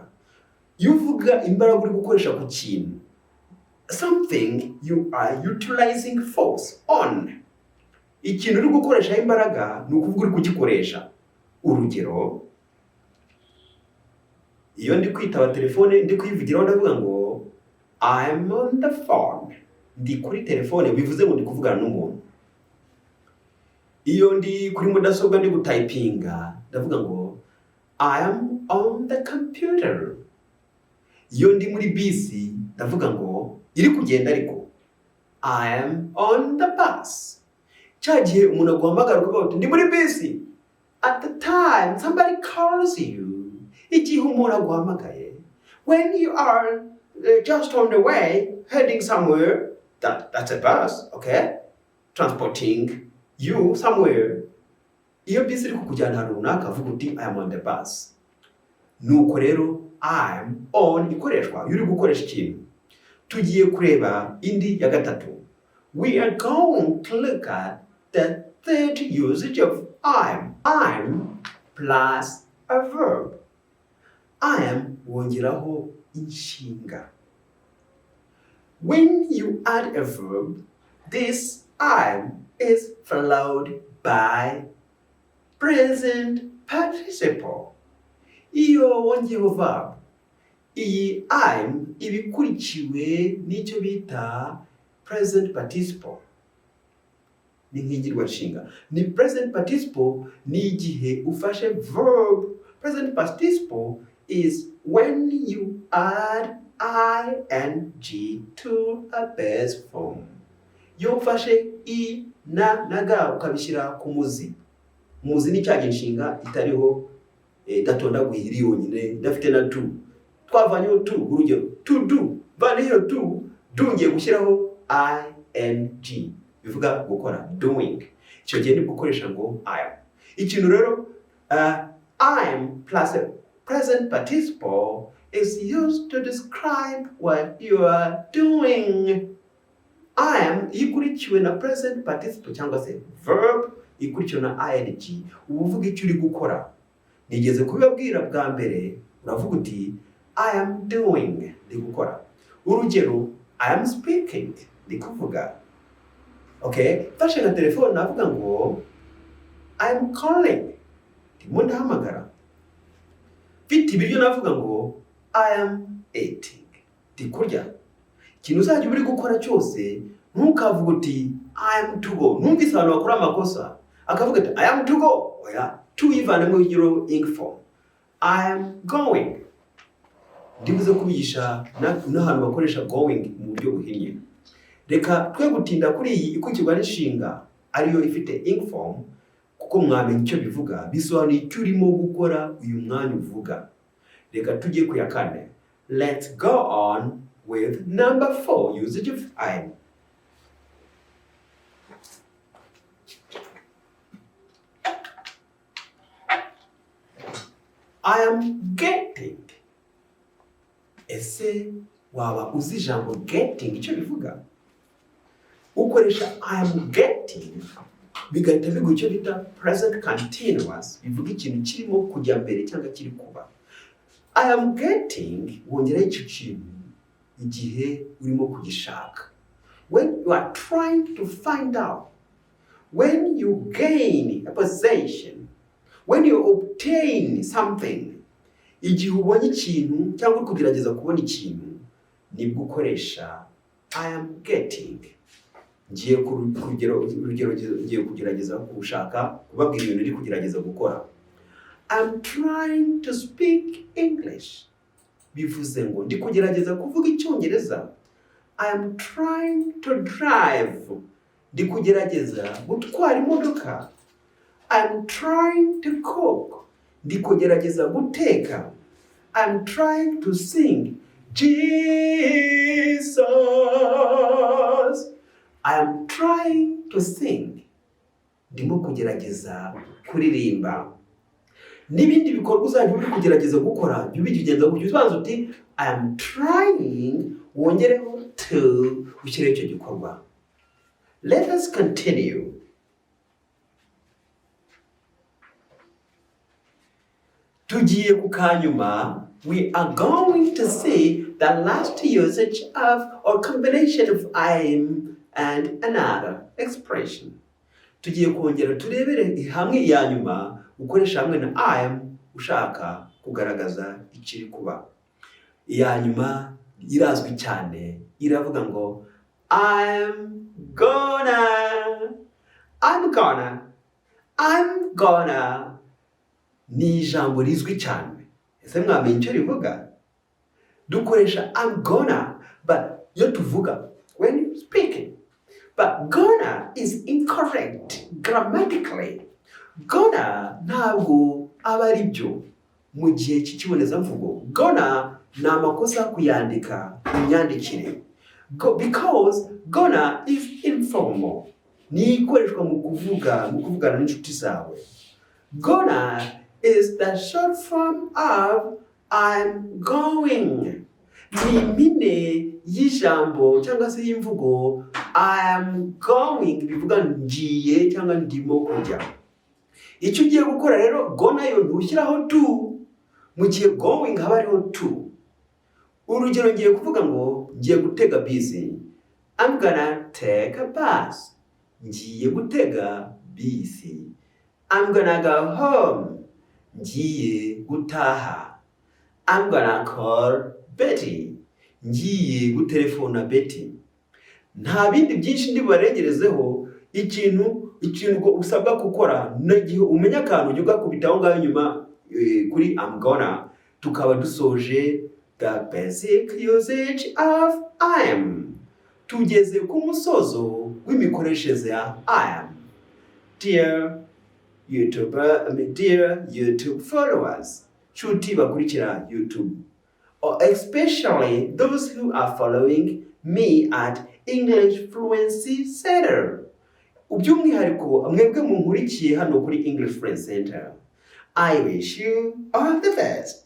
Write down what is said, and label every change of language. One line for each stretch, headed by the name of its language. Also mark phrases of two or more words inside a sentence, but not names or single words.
Kinyarwanda: Iyo uvuga imbaraga uri gukoresha ku kintu,
English: something you are utilizing force on.
Kinyarwanda: Ikintu uri gukoresha imbaraga ni ukuvuga uri kugikoresha. Urugero, iyo ndi kwitaba telefone ndi kwivugiraho ndavuga ngo
English: I'm on the phone,
Kinyarwanda: ndi kuri telefone, bivuze ngo ndi kuvugana n'umuntu. Iyo ndi kuri mudasobwa ndi gutypinga ndavuga ngo
English: I am on the computer.
Kinyarwanda: Iyo ndi muri bisi ndavuga ngo iri kugenda ariko
English: I am on the bus.
Kinyarwanda: Cyagihe umuntu aguhamagara ukavuga uti ndi muri bisi.
English: At the time somebody calls you.
Kinyarwanda: Igihe umuntu aguhamagaye.
English: When you are just on the way heading somewhere, that's a bus, okay? Transporting you somewhere.
Kinyarwanda: Iyo bisi iri kukujyana ahantu runaka vuga uti
English: I am on the bus.
Kinyarwanda: Nuko rero
English: I'm on
Kinyarwanda: ikoreshwa uri gukoresha ikintu. Tugiye kureba indi ya gatatu.
English: We are going to look at the third usage of I'm. I'm plus a verb. I'm
Kinyarwanda: wongeraho inshinga.
English: When you add a verb, this I'm is followed by present participle.
Kinyarwanda: Iyo wongeyeho verb, iyi I'm ibikurikiwe n'icyo bita
English: present participle.
Kinyarwanda: Ni nk'ingirwanshinga. Ni
English: present participle
Kinyarwanda: ni igihe ufashe verb.
English: Present participle is when you add ing to a base form.
Kinyarwanda: Iyo ufashe i na ga ukabishyira ku muzi. Muzi ni cya ginshinga itariho datondaguye iri yonyine idafite na to. Twavanyeho to, urugero
English: to do.
Kinyarwanda: Vanyeho to, do ngiye gushyiraho ing. Bivuga gukora, doing. Icyo gihe ni gukoresha ngo
English: I am.
Kinyarwanda: Ikintu rero
English: I am plus a present participle is used to describe what you are doing. I am
Kinyarwanda: ikurikiwe na
English: present participle
Kinyarwanda: cyangwa se verb ikurikiwe na ing. Uvuga icyo uri gukora. Nigeze kubibabwira bwa mbere, uravuga uti
English: I am doing,
Kinyarwanda: ndi gukora. Urugero,
English: I am speaking,
Kinyarwanda: ndi kuvuga. Okay, fashe na telefone navuga ngo
English: I am calling,
Kinyarwanda: ndimo ndahamagara. Mfite ibiryo navuga ngo
English: I am eating,
Kinyarwanda: ndi kurya. Ikintu uzajya uri gukora cyose ntukavuga uti
English: I am to go.
Kinyarwanda: Numvise abantu bakora amakosa akavuga ati
English: I am to go.
Kinyarwanda: Oya, to ivanamo igiro
English: ing form. I am going.
Kinyarwanda: Ndibuze kubigisha n'ahantu bakoresha going mu buryo buhinnye. Reka twe gutinda kuri iyi ikurikirwa n'inshinga ariyo ifite
English: ing form,
Kinyarwanda: kuko mwamenye icyo bivuga, bisobanuye icyo urimo gukora uyu mwanya uvuga. Reka tujye ku ya kane.
English: Let's go on with number 4, usage of I am. I am getting.
Kinyarwanda: Ese waba uzi ijambo getting icyo bivuga? Ukoresha
English: I am getting
Kinyarwanda: bigahita bivuga icyo bita
English: present continuous,
Kinyarwanda: bivuga ikintu kirimo kujya mbere cyangwa kiri kuba.
English: I am getting
Kinyarwanda: wongera icyo kintu igihe urimo kugishaka.
English: When you are trying to find out, when you gain a possession, When you obtain something,
Kinyarwanda: igihe ubonye ikintu cyangwa kugerageza kubona ikintu, nibwo ukoresha
English: I am getting.
Kinyarwanda: Ngiye kugerageza gushaka kubabwira ibintu ndi kugerageza gukora.
English: I'm trying to speak English.
Kinyarwanda: Bivuze ngo ndi kugerageza kuvuga Icyongereza.
English: I am trying to drive.
Kinyarwanda: Ndi kugerageza gutwara imodoka.
English: I'm trying to cook.
Kinyarwanda: Ndi kugerageza guteka.
English: I'm trying to sing. Jesus. I am trying to sing.
Kinyarwanda: Ndimo kugerageza kuririmba. N'ibindi bikorwa uzajya uri kugerageza gukora, ubigenza gutyo ubanza uti
English: I am trying,
Kinyarwanda: wongereho to ushyire icyo gikorwa.
English: Let us continue.
Kinyarwanda: Tugiye ku kanyuma,
English: we are going to see the last usage of or combination of I am and another expression.
Kinyarwanda: Tugiye kongera turebere hamwe iya nyuma ukoresha hamwe na
English: I am
Kinyarwanda: ushaka kugaragaza ikiri kuba. Iya nyuma irazwi cyane, iravuga ngo
English: I'm gonna.
Kinyarwanda: Ni ijambo rizwi cyane. Ese mwamenye icyo rivuga?
English: Dukoresha I'm gonna, but
Kinyarwanda: yo tuvuga
English: when you speaking. But gonna is incorrect grammatically.
Kinyarwanda: Gonna ntabwo aba ari byo mu gihe cy'ikibonezamvugo. Gonna ni amakosa kuyandika imyandikire.
English: Because gonna is informal.
Kinyarwanda: Ni ikoreshwa mu kuvugana n'inshuti zawe.
English: Gonna is the short form of I'm going.
Kinyarwanda: Ni impine y'ijambo cyangwa se y'imvugo
English: I am going,
Kinyarwanda: bivuga ngiye cyangwa ndimo kujya. Icyo ugiye gukora rero gonna yo ntushyiraho to, mu gihe going haba hariho to. Urugero ngiye kuvuga ngo ngiye gutega bisi.
English: I'm gonna take a bus.
Kinyarwanda: Ngiye gutega bisi.
English: I'm gonna go home.
Kinyarwanda: Ngiye gutaha.
English: I'm gonna call Betty.
Kinyarwanda: Ngiye gutelefona Betty. Nta bindi byinshi ndi barengerezeho, ikintu usabwa gukora nagihe umenya akantu ujya ugakubitaho ngaho nyuma kuri
English: I'm gonna,
Kinyarwanda: tukaba dusoje
English: the basic usage of I am.
Kinyarwanda: Tugeze ku musozo w'imikoreshereze ya
English: I am. Dear YouTube followers,
Kinyarwanda: nshuti bakurikira YouTube,
English: or especially those who are following me at English Fluency Center.
Kinyarwanda: By'umwihariko mwebwe munkurikiye hano kuri English Fluency Center,
English: I wish you all the best.